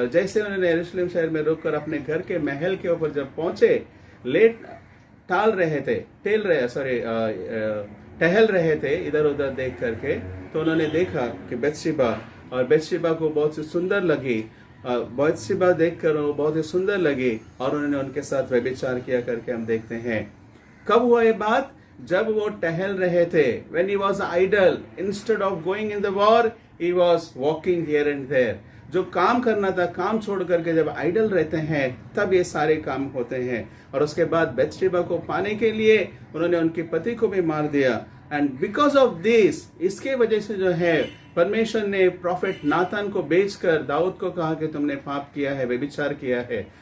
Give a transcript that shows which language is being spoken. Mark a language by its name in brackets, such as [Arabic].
[Hindi] और जैसे उन्होंने यरूशलेम शहर में रुककर अपने घर के महल के ऊपर जब पहुंचे, टहल रहे थे इधर उधर देख करके, तो उन्होंने देखा कि बेत्शेबा, और बेत्शेबा को बहुत ही सुंदर लगी, बेत्शेबा देखकर वो बहुत ही सुंदर लगी, और उन्होंने उनके साथ व्यभिचार किया करके हम देखते हैं। कब हुआ ये बात? जब वो टहल रहे थे। [English] When he was idle, instead of going in the war, he was walking here and there. [Hindi] जो काम करना था काम छोड़ करके जब आइडल रहते हैं तब ये सारे काम होते हैं। और उसके बाद बेत्शेबा को पाने के लिए उन्होंने उनके पति को भी मार दिया। [English] and because of this, [Hindi] इसके वजह से जो है परमेश्वर ने प्रॉफिट नातान को बेचकर दाऊद को कहा कि तुमने पाप किया है, व्यभिचार किया है।